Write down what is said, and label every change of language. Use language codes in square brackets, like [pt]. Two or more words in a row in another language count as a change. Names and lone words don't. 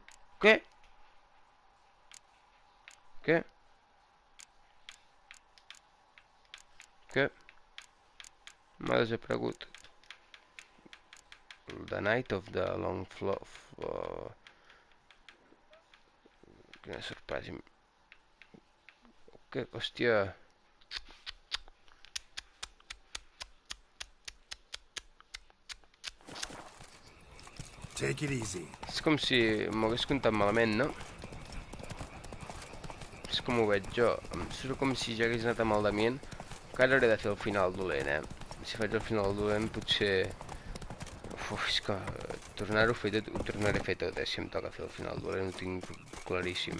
[ca] Què? Què? M'ha desaparegut. [en] The Night of the Long Flow... [ca] Quina sorpresa. Què? Hòstia... [en] Take it easy. [ca] És com si m'ho hagués comptat malament, no? És com ho veig jo. Em surt com si ja hagués anat amb el Damien. Que ara hauré de fer el final dolent, Si faig el final dolent potser... És que tornar-ho a fer tot, ho tornaré a fer tot, si em toca fer el final dolent, ho tinc claríssim.